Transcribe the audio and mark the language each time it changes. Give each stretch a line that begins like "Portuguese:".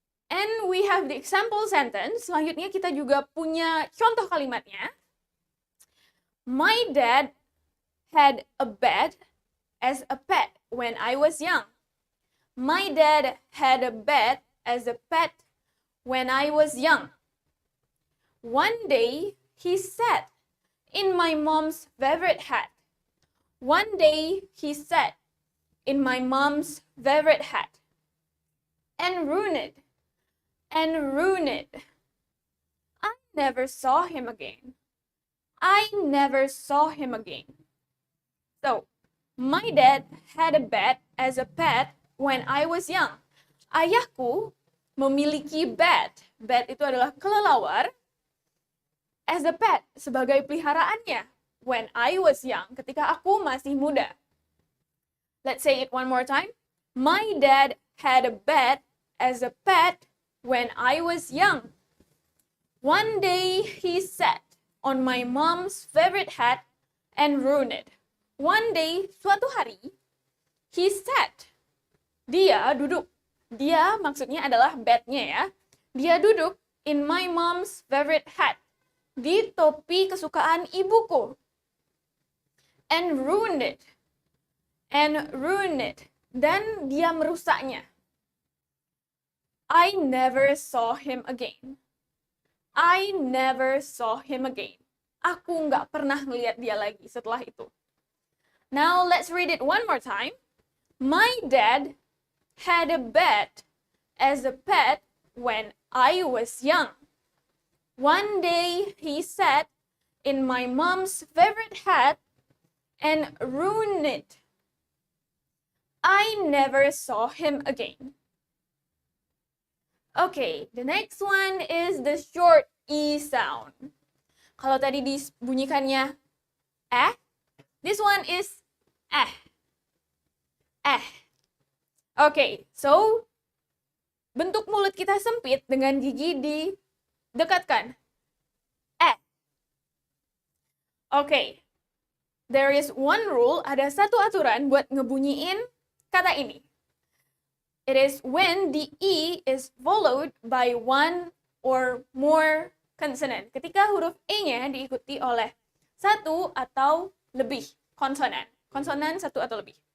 English: And we have the example sentence.
Indonesian: Selanjutnya kita juga punya contoh kalimatnya.
English: My dad had a bed as a pet when I was young. My dad had a bed as a pet when I was young. One day, he sat in my mom's favorite hat. One day, he sat in my mom's favorite hat and ruined it. And ruined it. I never saw him again. I never saw him again. So, my dad had a bat as a pet when I was young.
Indonesian: Ayahku memiliki bat. Bat itu adalah kelelawar.
English: As a pet,
Indonesian: sebagai peliharaannya.
English: When I was young,
Indonesian: ketika aku masih muda.
English: Let's say it one more time. My dad had a bat as a pet when I was young. One day he sat on my mom's favorite hat and ruined it. One day,
Indonesian: suatu hari,
English: he sat.
Indonesian: Dia duduk. Dia maksudnya adalah bat-nya ya. Dia duduk
English: in my mom's favorite hat.
Indonesian: Di topi kesukaan ibuku.
English: And ruined it. And ruined it.
Indonesian: Dan dia merusaknya.
English: I never saw him again. I never saw him again.
Indonesian: Aku nggak pernah ngeliat dia lagi setelah itu.
English: Now let's read it one more time. My dad had a bat as a pet when I was young. One day he sat in my mom's favorite hat and ruined it. I never saw him again. Okay, the next one is the short E sound.
Indonesian: Kalau tadi dibunyikannya
English: this one is Okay, so
Indonesian: bentuk mulut kita sempit dengan gigi didekatkan.
English: Okay, there is one rule,
Indonesian: ada satu aturan buat ngebunyiin kata ini.
English: It is when the E is followed by one or more consonant.
Indonesian: Ketika huruf E-nya diikuti oleh satu atau lebih konsonan. Konsonan satu atau lebih.